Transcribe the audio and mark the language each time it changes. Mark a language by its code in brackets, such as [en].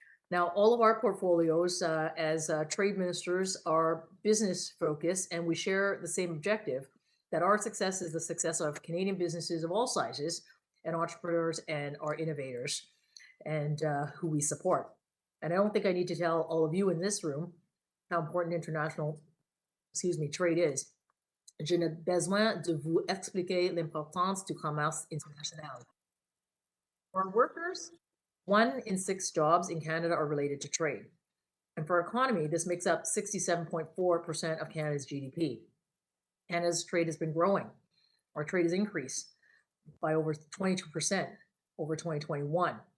[en] Now, all of our portfolios as trade ministers are business focused, and we share the same objective, that our success is the success of Canadian businesses of all sizes and entrepreneurs and our innovators and who we support. And I don't think I need to tell all of you in this room how important international, trade is. [fr] Je n'ai besoin de vous expliquer l'importance du commerce international. [en] For our workers, 1 in 6 jobs in Canada are related to trade. And for our economy, this makes up 67.4% of Canada's GDP. Canada's trade has been growing. Our trade has increased by over 22% over 2021.